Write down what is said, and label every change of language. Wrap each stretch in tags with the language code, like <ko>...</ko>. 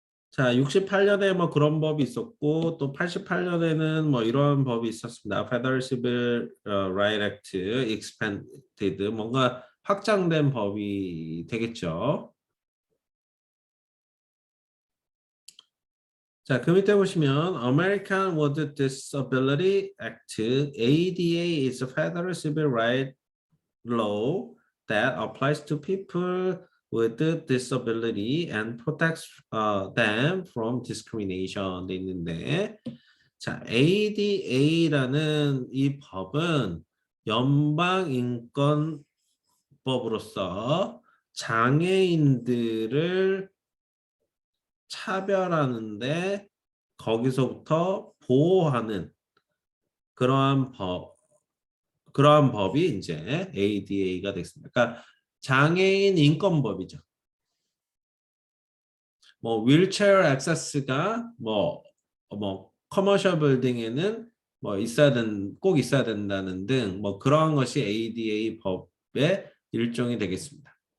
<ko>자, 68년에 뭐 그런 법이 있었고 또 88년에는 뭐 이런 법이 있었습니다.</ko> <en>Federal Civil Rights Act expanded</en> <ko>뭔가 확장된 법이 되겠죠. 자, 그 밑에 보시면</ko> <en>American with Disability Act ADA is a federal civil rights law that applies to people with disability and protects them from discrimination</en> <ko>돼 있는데 자, ADA라는 이 법은 연방인권법으로서 장애인들을 차별하는데 거기서부터 보호하는 그러한 법이 이제 ADA가 됐습니다. 그러니까 장애인 인권법이죠. 뭐 휠체어 액세스가 뭐 커머셜 빌딩에는 뭐 꼭 있어야 된다는 등 뭐 그러한 것이 ADA 법의 일종이 되겠습니다.</ko>